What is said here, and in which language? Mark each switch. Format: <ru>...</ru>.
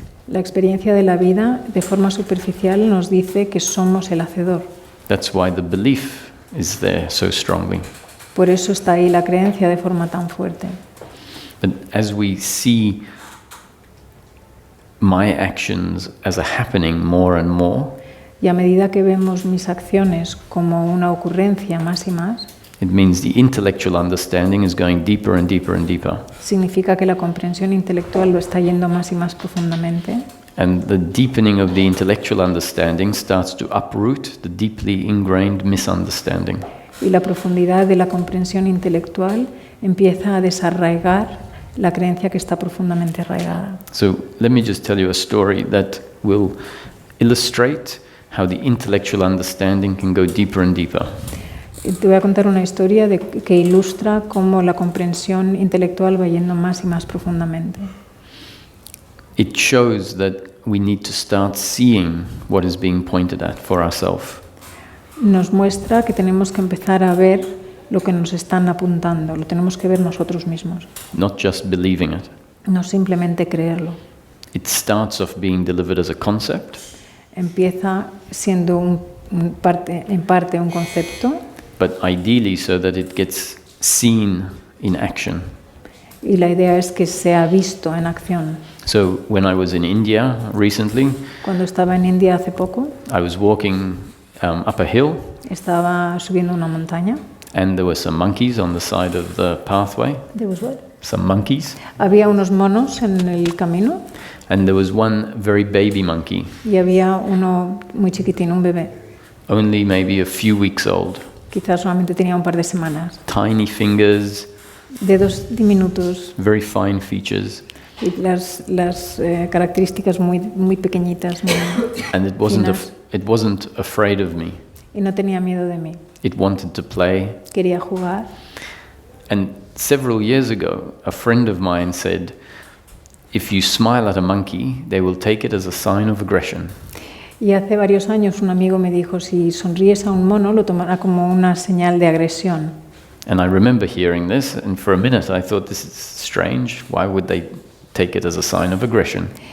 <es>La experiencia de la vida, de forma superficial, nos dice que somos el hacedor.</es> <en>That's why the belief is there so strongly.</en> <es>Por eso está ahí la creencia de forma tan fuerte.</es> <en>But as we see my actions as a happening more and more,</en> <es>Y a medida que vemos mis acciones como una ocurrencia más y más,</es> <en>it means the intellectual understanding is going deeper and deeper and deeper.</en> <es>significa que la comprensión intelectual lo está yendo más y más profundamente.</es> <en>And the deepening of the intellectual understanding starts to uproot the deeply ingrained misunderstanding.</en> <es>Y la profundidad de la comprensión intelectual empieza a desarraigar la creencia que está profundamente arraigada.</es> <en>So let me just tell you a story that will illustrate how the intellectual understanding can go deeper and deeper.</en> <es>Y te voy a contar una historia que ilustra cómo la comprensión intelectual va yendo más y más profundamente.</es> <en>It shows that we need to start seeing what is being pointed at for ourselves.</en> <es>Nos muestra que tenemos que empezar a ver lo que nos están apuntando, lo tenemos que ver nosotros mismos,</es> <en>Not just believing it.</en> <es>no simplemente creerlo.</es> <en>It starts off being delivered as a concept,</en> <es>Empieza siendo en parte un concepto,</es> <en>but ideally so that it gets seen in action.</en> <es>y la idea es que sea visto en acción.</es> <en>So when I was in India recently,</en> <es>Cuando estaba en India hace poco,</es> <en>I was walking up a hill,</en> <es>estaba subiendo una montaña.</es> <en>and there were some monkeys on the side of the pathway. There was what? Some monkeys.</en> <es>Había unos monos en el camino</es> <en>And there was one very baby monkey,</en> <es>y había uno muy chiquitín, un bebé.</es> <en>only maybe a few weeks old.</en> <es>Quizás solamente tenía un par de semanas.</es> <en>Tiny fingers,</en> <es>Dedos diminutos</es> <en>very fine features.</en> <es>y las características muy pequeñitas.</es> <en>And it wasn't afraid of me.</en> <es>Y no tenía miedo de mí.</es> <en>It wanted to play.</en> <es>Quería jugar.</es> <en>And several years ago, a friend of mine said, if you smile at a monkey, they will take it as a sign of aggression.</en> <es>Y hace varios años un amigo me dijo, si sonríes a un mono, lo tomará como una señal de agresión.</es> <en>And I remember hearing this, and for a minute I thought, this is strange. Why would they take it as a sign of aggression?</en>